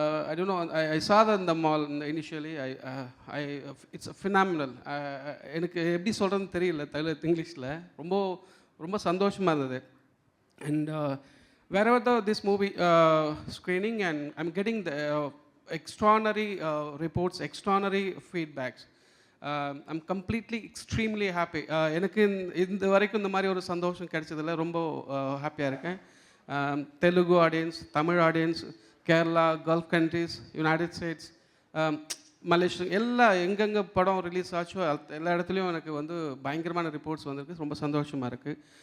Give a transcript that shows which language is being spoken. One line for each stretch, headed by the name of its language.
English: I don't know. I saw that in the mall initially. It's phenomenal.
Tamil: எனக்கு எப்படி சொல்கிறதுன்னு தெரியல இங்கிலீஷில். ரொம்ப சந்தோஷமாக இருந்தது.
English: And wherever this movie screening, and I'm getting the extraordinary reports, extraordinary feedbacks. I'm completely extremely happy.
Tamil: எனக்கு இந்த வரைக்கும் இந்த மாதிரி ஒரு சந்தோஷம் கிடைச்சதில்ல. ரொம்ப ஹாப்பியாக இருக்கேன். Telugu audience, Tamil audience, Kerala, gulf countries, United states, Malaysia, எல்லா எங்கெங்கே படம் ரிலீஸ் ஆச்சோ எல்லா இடத்துலையும் எனக்கு வந்து பயங்கரமான ரிப்போர்ட்ஸ் வந்திருக்கு. ரொம்ப சந்தோஷமாக இருக்குது.